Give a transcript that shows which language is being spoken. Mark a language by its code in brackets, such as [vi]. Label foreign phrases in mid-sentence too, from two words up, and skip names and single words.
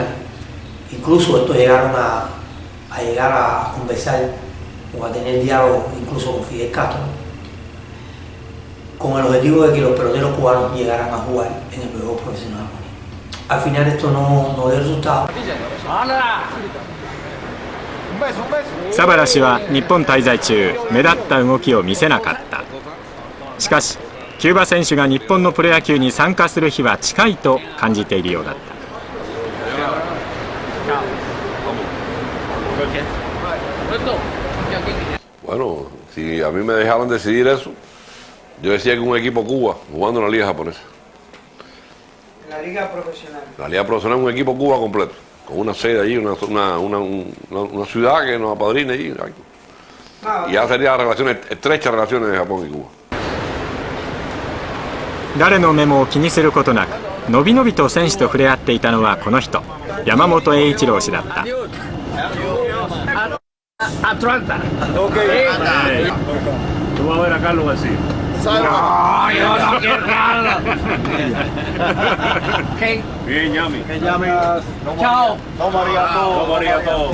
[es] Incluso estos llegaron a llegar a conversar o a tener diálogo incluso con Fidel Castro, con el objetivo de que los peloteros cubanos llegaran a jugar en el béisbol profesional japonés. Al final esto no dio resultado. [ja] サバラ氏は日本滞在中目立った動きを見せなかった。しかしキューバ選手が日本のプロ野球に参加する日は近いと感じているようだった。 [es] Bueno, si a mí me dejaban decidir eso, yo decía que un equipo Cuba jugando en la liga japonesa. La liga profesional. La liga profesional es un equipo Cuba completo, con una sede allí, una ciudad que nos apadrine allí. Y ya serían relaciones, estrechas relaciones de Japón y Cuba. [ja] 誰の目も気にすることなくのびのびと選手と触れ合っていたのはこの人、山本栄一郎氏だった。 [es] Atlanta. Ok. Tú vas a ver a Carlos así. No, yo no quiero nada. Bien, Yami. Chao. Toma arigato.